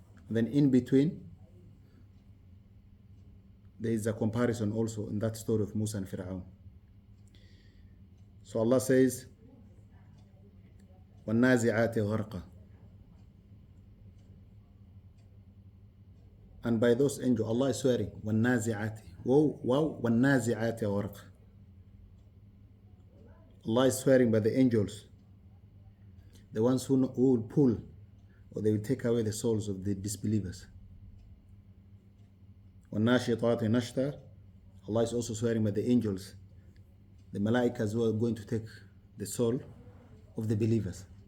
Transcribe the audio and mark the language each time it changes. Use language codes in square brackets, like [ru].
[en] Then in between, there is a comparison also in that story of Musa and Fir'aun. So Allah says, [ar] وَالنَّازِعَاتِ غَرْقًا. [en] And by those angels, Allah is swearing, [ar] وَالنَّازِعَاتِ. Wow, وَالنَّازِعَاتِ غَرْقًا. [en] Allah is swearing by the angels, the ones who will pull or they will take away the souls of the disbelievers. [ar] وَالنَّاشِطَاتِ نَشْطًا. [en] Allah is also swearing by the angels, the malaikas who are going to take the soul of the believers.